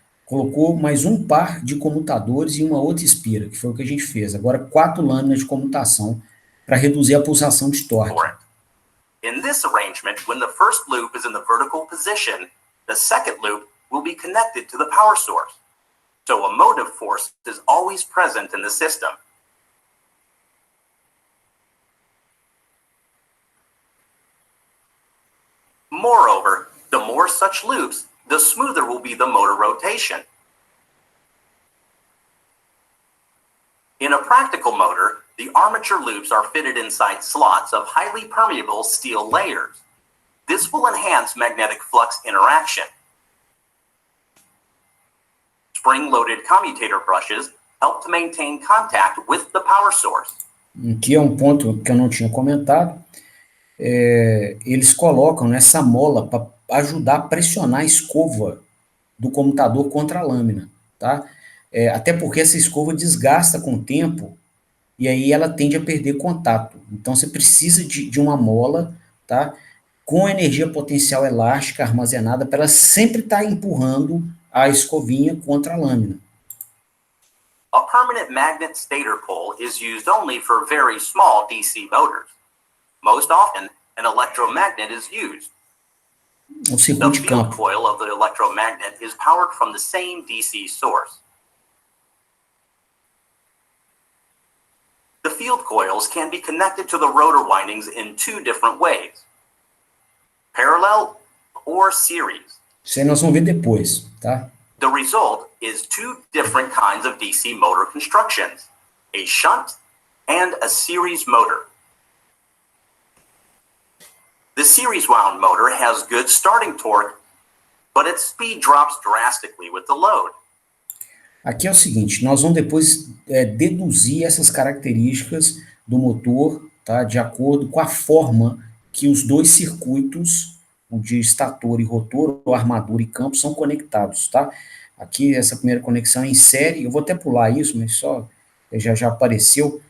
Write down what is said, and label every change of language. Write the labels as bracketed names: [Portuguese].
[Portuguese] Colocou mais um par de comutadores e uma outra espira, que foi o que a gente fez. Agora, 4 lâminas de comutação para reduzir a pulsação de torque. [English] In this arrangement, when the first loop is in the vertical position, the second loop will be connected to the power source. So a motive force is always present in the system. Moreover, the more such loops, the smoother will be the motor rotation. In a practical motor, the armature loops are fitted inside slots of highly permeable steel layers. This will enhance magnetic flux interaction. Spring-loaded commutator brushes help to maintain contact with the power source. [Portuguese] Aqui é um ponto que eu não tinha comentado. Eles colocam nessa mola para ajudar a pressionar a escova do computador contra a lâmina, tá? Até porque essa escova desgasta com o tempo e aí ela tende a perder contato. Então você precisa de uma mola, tá? Com energia potencial elástica armazenada para ela sempre estar empurrando a escovinha contra a lâmina. [English] A permanent magnet stator pole is used only for very small DC motors. Most often, an electromagnet is used. [Portuguese] O [English] The [Portuguese] circuito de [English] field [Portuguese] campo. [English] coil of the electromagnet is powered from the same DC source. The field coils can be connected to the rotor windings in 2 different ways: parallel or series. [Portuguese] Isso aí nós vamos ver depois, tá? [English] The result is 2 different kinds of DC motor constructions: a shunt and a series motor. The series wound motor has good starting torque, but its speed drops drastically with the load. [Portuguese] Aqui é o seguinte, nós vamos depois deduzir essas características do motor tá? De acordo com a forma que os dois circuitos, o de estator e rotor, ou armadura e campo, são conectados, tá? Aqui, essa primeira conexão é em série, eu vou até pular isso, mas só, já apareceu.